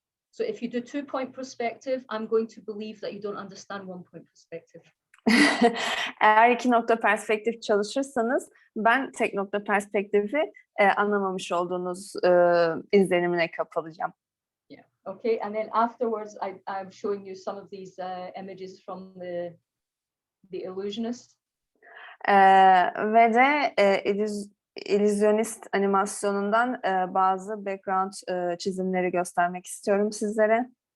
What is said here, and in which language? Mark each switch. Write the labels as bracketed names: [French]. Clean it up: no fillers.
[English] So if you do 2 point perspective, I'm going to believe that you don't understand 1 point perspective. [Turkish] Eğer 2 nokta perspektif çalışırsanız ben tek nokta perspektifi anlamamış olduğunuz izlenimine kapılacağım. [English] Yeah. Okay. And then afterwards, I'm showing you some of these images from the Illusionist. [Turkish] Ve de Illusionist animasyonundan bazı background çizimleri göstermek istiyorum sizlere.